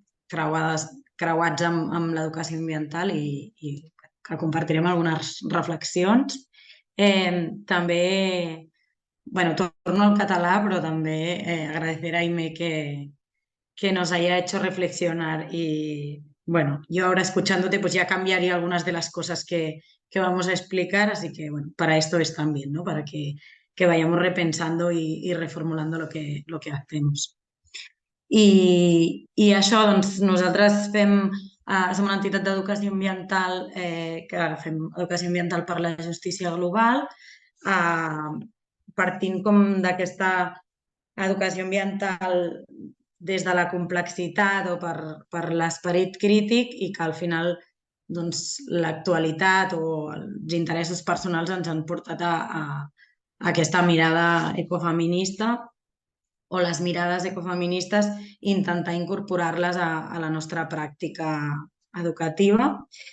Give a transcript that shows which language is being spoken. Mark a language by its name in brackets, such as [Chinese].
[Catalan] creuats amb l'educació ambiental i que compartirem algunes reflexions. També, bueno, torno al català, però també [Spanish] agradecer a Aimé que nos haya hecho reflexionar y, bueno, yo ahora escuchándote pues ya cambiaría algunas de las cosas que vamos a explicar, así que, bueno, para esto es también, ¿no? Para que vayamos repensando y reformulando lo que hacemos. [Catalan] I això, doncs, nosaltres som una entitat d'educació ambiental que fem educació ambiental per la justícia global, partint com d'aquesta educació ambiental des de la complexitat o per l'esperit crític i que al final l'actualitat o els interessos personals ens han portat a aquesta mirada ecofeminista o les mirades ecofeministes intentar incorporar-les a la nostra pràctica educativa.